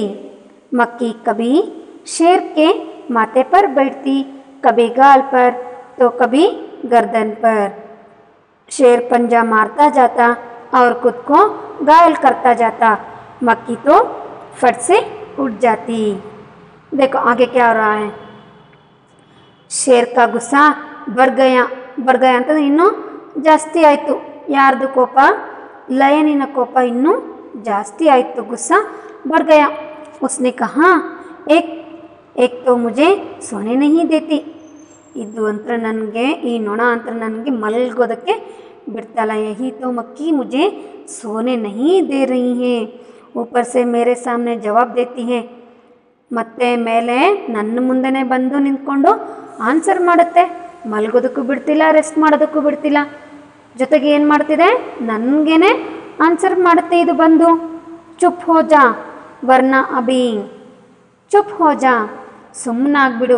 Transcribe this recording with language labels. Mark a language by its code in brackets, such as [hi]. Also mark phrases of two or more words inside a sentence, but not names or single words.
[hi] मक्की कभी शेर के माथे पर बैठती, कभी गाल पर तो कभी गर्दन पर। शेर पंजा मारता जाता और खुद को घायल करता जाता। मक्की तो फट से उठ जाती। देखो आगे क्या हो रहा है। शेर का गुस्सा बढ़ गया [kn] ಅಂತ ಇನ್ನೂ ಜಾಸ್ತಿ ಆಯಿತು। ಯಾರ್ದು ಕೋಪ? ಲಯನಿನ ಕೋಪ ಇನ್ನೂ ಜಾಸ್ತಿ ಆಯಿತು। [hi] गुस्सा बढ़ गया। उसने कहा, एक तो मुझे सोने नहीं देती। [kn] ಇದು ಅಂತ ನನಗೆ ಈ ನೊಣ ಅಂತ ನನಗೆ ಮಲಗೋದಕ್ಕೆ ಬಿಡ್ತಾಯಿಲ್ಲ। [hi] यही तो मक्की मुझे सोने नहीं दे रही हैं। ऊपर से मेरे सामने जवाब देती हैं। [kn] ಮತ್ತೆ ಮೇಲೆ ನನ್ನ ಮುಂದೆನೇ ಬಂದು ನಿಂತ್ಕೊಂಡು ಆನ್ಸರ್ ಮಾಡುತ್ತೆ। ಮಲಗೋದಕ್ಕೂ ಬಿಡ್ತಿಲ್ಲ, ರೆಸ್ಟ್ ಮಾಡೋದಕ್ಕೂ ಬಿಡ್ತಿಲ್ಲ, ಜೊತೆಗೆ ಏನು ಮಾಡ್ತಿದೆ? ನನಗೇನೆ ಆನ್ಸರ್ ಮಾಡುತ್ತೆ ಇದು ಬಂದು। [hi] चुप हो जा वरना अभी, चुप हो जा ಸುಮ್ಮನಾಗ್ಬಿಡು।